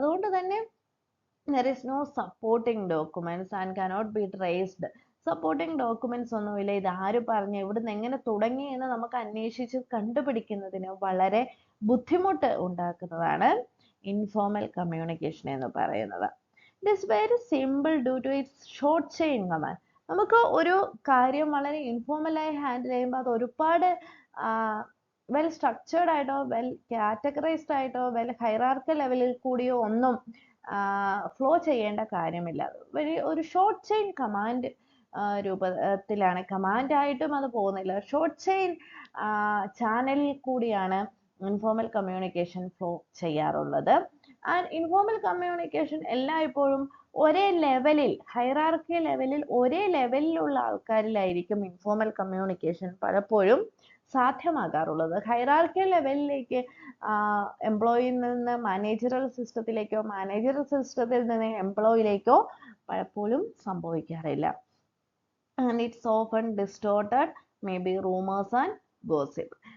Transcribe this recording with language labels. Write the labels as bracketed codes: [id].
[ml] അതുകൊണ്ട് തന്നെ [en] there is no supporting documents and cannot be traced. [ml] Supporting documents ഒന്നുമില്ല. ഇത് ആര് പറഞ്ഞു, ഇവിടുന്ന് എങ്ങനെ തുടങ്ങി എന്ന് നമുക്ക് അന്വേഷിച്ച് കണ്ടുപിടിക്കുന്നതിന് വളരെ ബുദ്ധിമുട്ട് ഉണ്ടാക്കുന്നതാണ് ഇൻഫോർമൽ കമ്മ്യൂണിക്കേഷൻ എന്ന് പറയുന്നത്. [en] It is very simple due to its short chain command. [ml] നമുക്ക് ഒരു കാര്യം വളരെ ഇൻഫോർമലായി ഹാൻഡിൽ ചെയ്യുമ്പോൾ അത് ഒരുപാട് വെൽ സ്ട്രക്ചേർഡ് ആയിട്ടോ വെൽ കാറ്റഗറൈസ്ഡ് ആയിട്ടോ വെൽ ഹൈറാർക്കൽ ലെവലിൽ കൂടിയോ ഒന്നും ഫ്ലോ ചെയ്യേണ്ട കാര്യമില്ല. ഒരു ഷോർട്ട് ചെയിൻ കമാൻഡ് രൂപത്തിലാണ്, കമാൻഡ് ആയിട്ടും അത് പോകുന്നില്ല, ഷോർട്ട് ചെയിൻ ചാനലിൽ കൂടിയാണ് ഇൻഫോർമൽ കമ്മ്യൂണിക്കേഷൻ ഫ്ലോ ചെയ്യാറുള്ളത്. ആൻഡ് ഇൻഫോർമൽ കമ്മ്യൂണിക്കേഷൻ എല്ലായ്പ്പോഴും ഒരേ ലെവലിൽ, ഹൈറാർക്കി ലെവലിൽ ഒരേ ലെവലിലുള്ള ആൾക്കാരിലായിരിക്കും ഇൻഫോർമൽ കമ്മ്യൂണിക്കേഷൻ പലപ്പോഴും സാധ്യമാകാറുള്ളത്. ഹൈറാർക്കി ലെവലിലേക്ക് എംപ്ലോയിയിൽ നിന്ന് മാനേജറൽ സിസ്റ്റത്തിലേക്കോ മാനേജറൽ സിസ്റ്റത്തിൽ നിന്ന് എംപ്ലോയിലേക്കോ പലപ്പോഴും സംഭവിക്കാറില്ല. [en] And it's often distorted, maybe rumors and gossip.